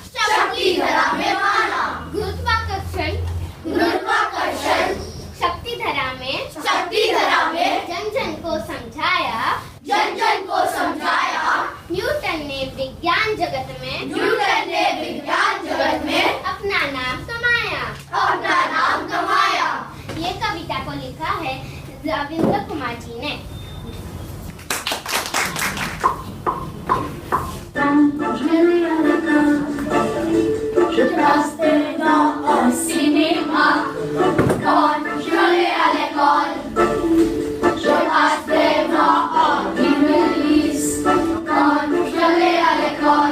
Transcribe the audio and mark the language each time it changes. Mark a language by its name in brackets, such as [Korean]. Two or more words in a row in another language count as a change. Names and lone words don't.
[Hindi] गुरुत्वाकर्षण शक्ति धरा में जन जन को समझाया न्यूटन ने विज्ञान जगत में अपना नाम कमाया ये कविता को लिखा है रविंद्र कुमार जी ने [French] Je passe devant un cinéma quand je vais à l'école. Je passe devant une église quand je vais à l'école.